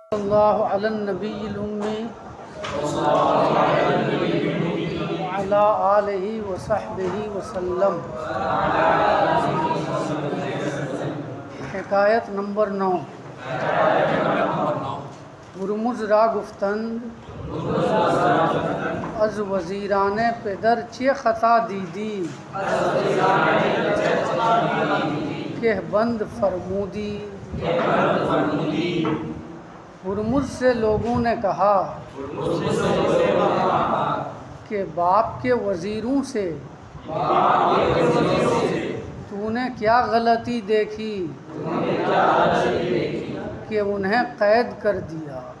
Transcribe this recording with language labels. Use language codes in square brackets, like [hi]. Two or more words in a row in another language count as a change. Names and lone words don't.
[ar] اللہ علی النبی الأمی وعلی آلہ وصحبہ وسلم۔ [ur] حکایت نمبر 9۔ [fa] ہرمز را گفتند از وزیران پدر چه خطا دیدی کہ بند فرمودی۔ [ur] ہرمز سے لوگوں نے کہا کہ باپ کے وزیروں سے تو نے کیا غلطی دیکھی کہ انہیں قید کر دیا۔